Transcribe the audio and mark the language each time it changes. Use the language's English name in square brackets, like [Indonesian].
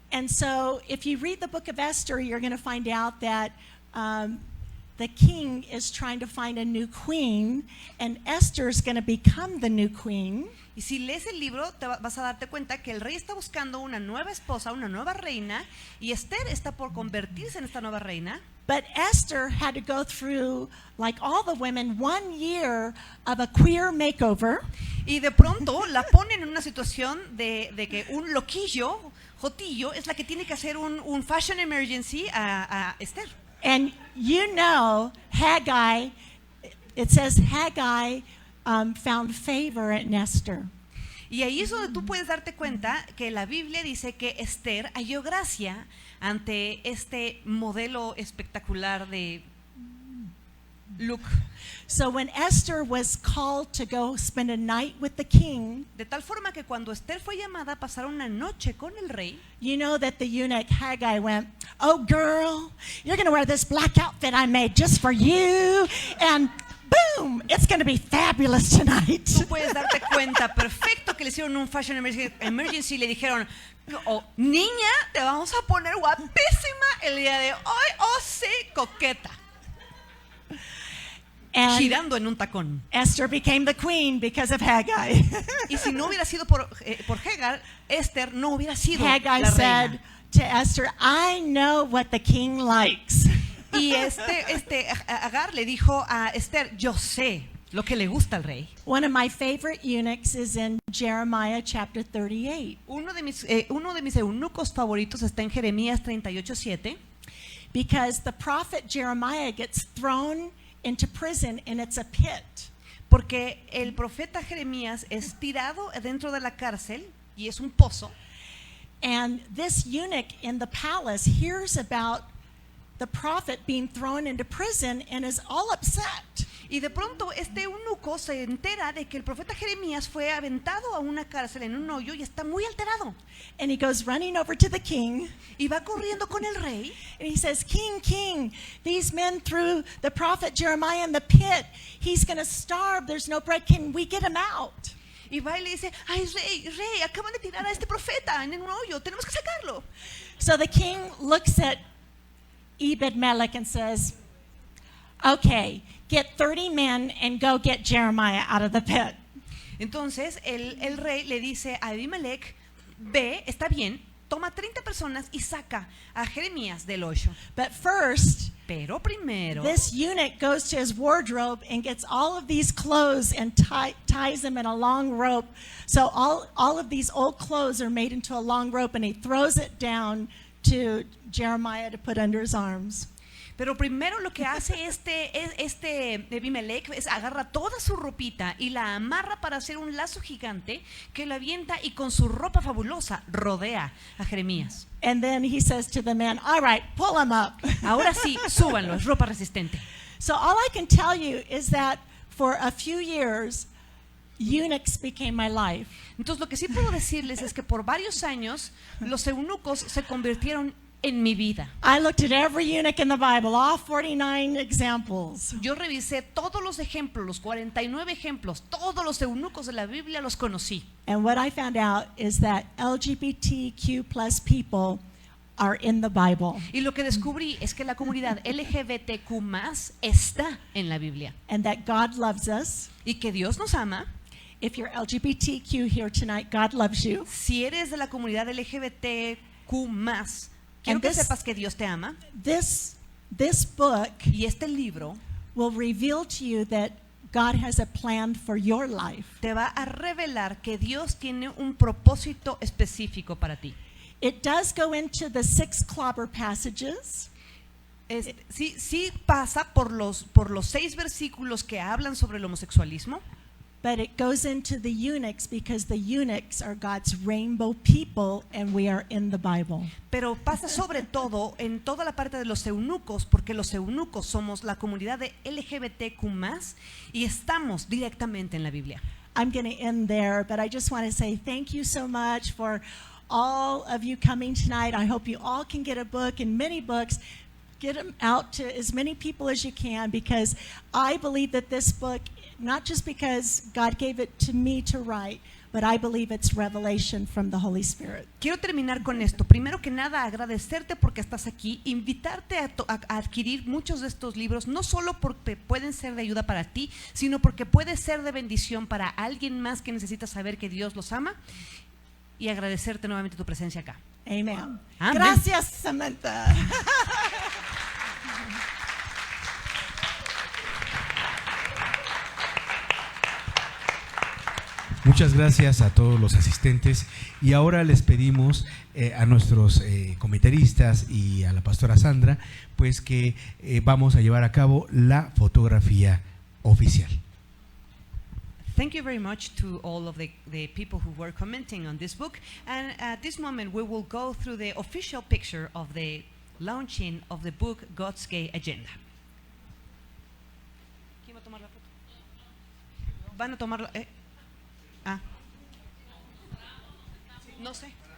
[English] And so if you read the book of Esther, you're going to find out that the king is trying to find a new queen, and Esther's going to become the new queen. [Spanish] Y si lees el libro vas a darte cuenta que el rey está buscando una nueva esposa, una nueva reina, y Esther está por convertirse en esta nueva reina. [English] But Esther had to go through, like all the women, 1 year of a queer makeover. [Spanish] Y de pronto la ponen en una situación de que un loquillo, jotillo, es la que tiene que hacer un [English] fashion emergency [Spanish] a Esther. [English] And you know, Haggai, it says Haggai found favor in Esther. [Spanish] Y ahí es donde tú puedes darte cuenta que la Biblia dice que Esther halló gracia ante este modelo espectacular de look. [English] So when Esther was called to go spend a night with the king, [Spanish] De tal forma que cuando Esther fue llamada a pasar una noche con el rey, [English] you know that the eunuch Haggai went, oh girl, you're going to wear this black outfit I made just for you, and boom, it's going to be fabulous tonight. [Spanish] tú puedes darte cuenta perfecto que le hicieron un [English] fashion emergency [Spanish] y le dijeron, oh, niña, te vamos a poner guapísima el día de hoy, oh sí, coqueta, [English] And [Spanish] girando en un tacón. [English] Esther became the queen because of Haggai. [Spanish] Y si no hubiera sido por Hagar, Esther no hubiera sido [English] Haggai [Spanish] la [English] said [Spanish] reina. [English] to Esther, I know what the king likes. [Spanish] Y Agar le dijo a Esther, yo sé lo que le gusta al rey. [English] One of my favorite eunuchs is in Jeremiah chapter 38, [Spanish] Uno de mis eunucos favoritos está en Jeremías 38:7, [English] because the prophet Jeremiah gets thrown into prison and it's a pit. [Spanish] porque el profeta Jeremías es tirado dentro de la cárcel y es un pozo. [English] And this eunuch in the palace hears about the prophet being thrown into prison and is all upset. [Spanish] Y de pronto este eunuco se entera de que el profeta Jeremías fue aventado a una cárcel en un hoyo y está muy alterado. [English] And he goes running over to the king [Spanish] Y va corriendo con el rey [English] and he says, King, king, these men threw the prophet Jeremiah in the pit. He's going to starve. There's no bread. Can we get him out? [Spanish] y va y le dice, ay rey, acaban de tirar a este profeta en un hoyo, tenemos que sacarlo. [English] So the king looks at Ebed-Melech and says, okay, get 30 men and go get Jeremiah out of the pit. [Spanish] Entonces el rey le dice a Abimelech, ve, está bien, toma 30 personas y saca a Jeremías del hoyo. [English] But first, [Spanish] Pero primero, [English] this eunuch goes to his wardrobe and gets all of these clothes and ties them in a long rope. So all of these old clothes are made into a long rope, and he throws it down to Jeremiah to put under his arms. [Spanish] pero primero lo que hace este Abimelech es agarra toda su ropita y la amarra para hacer un lazo gigante que lo avienta y con su ropa fabulosa rodea a Jeremías. [English] And then he says to the men, all right, pull him up. [Spanish] Ahora sí, súbanlo, es ropa resistente. [English] So all I can tell you is that for a few years, eunuchs became my life. [Spanish] Entonces lo que sí puedo decirles es que por varios años los eunucos se convirtieron en mi vida. [English] I looked at every eunuch in the Bible, all 49 examples. [Spanish] Yo revisé todos los ejemplos, los 49 ejemplos, todos los eunucos de la Biblia los conocí. [English] And what I found out is that LGBTQ plus people are in the Bible. [Spanish] Y lo que descubrí es que la comunidad LGBTQ+ está en la Biblia [English] And that God loves us. [Spanish] y que Dios nos ama [English] If you're LGBTQ here tonight, God loves you. [Spanish] Si eres de la comunidad LGBTQ+, quiero [English] And [Spanish] que [English] this- [Spanish] sepas que Dios te ama. [English] This book [Spanish] Y este libro [English] will reveal to you that God has a plan for your life. [Spanish] te va a revelar que Dios tiene un propósito específico para ti. [English] It does go into the 6 clobber passages, [Spanish] Sí pasa por los 6 versículos que hablan sobre el homosexualismo, [English] but it goes into the eunuchs because the eunuchs are God's rainbow people and we are in the Bible. [Spanish] pero pasa sobre todo en toda la parte de los eunucos, porque los eunucos somos la comunidad de LGBTQ+, y estamos directamente en la Biblia. [English] I'm going to end there, but I just want to say thank you so much for all of you coming tonight. I hope you all can get a book and many books. Get them out to as many people as you can, because I believe that this book, not just because God gave it to me to write, but I believe it's revelation from the Holy Spirit. [Spanish] Quiero terminar con esto. Primero que nada, agradecerte porque estás aquí, invitarte a adquirir muchos de estos libros, no solo porque pueden ser de ayuda para ti, sino porque puede ser de bendición para alguien más que necesita saber que Dios los ama, y agradecerte nuevamente tu presencia acá. Amen. Amen. Gracias, Samantha. Muchas gracias a todos los asistentes y ahora les pedimos a nuestros comentaristas y a la pastora Sandra pues que vamos a llevar a cabo la fotografía oficial. [English] Thank you very much to all of the people who were commenting on this book, and at this moment we will go through the official picture of the launching of the book God's Gay Agenda. [Spanish] ¿Quién va a tomar la foto? ¿Van a tomarla? Ah. No sé.